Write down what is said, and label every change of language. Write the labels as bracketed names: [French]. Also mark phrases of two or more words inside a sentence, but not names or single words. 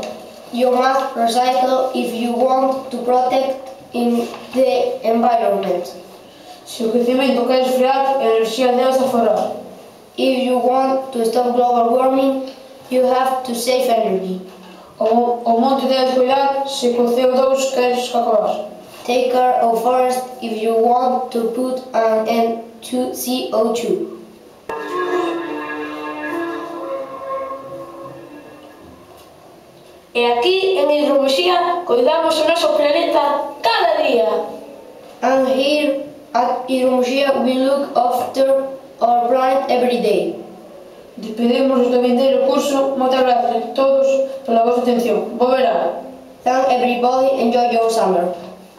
[English] You must recycle if you want to protect the environment. [Galician] Se o crecemento queres frear, a enerxía debes aforrar. [English] If you want to stop global warming, you have to save energy. [Galician] O monte debes cuidar se co CO2 queres acabar. [English] Take care of forest if you want to put an end to CO2. [Galician] E aquí, en Hidromuxía, cuidamos o noso planeta cada día. [English] And here at Hidromuxía we look after our planet every day. [Galician] Despedimos do vindeiro curso. Moitas gracias a todos pola vosa atención. Bo verán. [English] Thank everybody, enjoy your summer.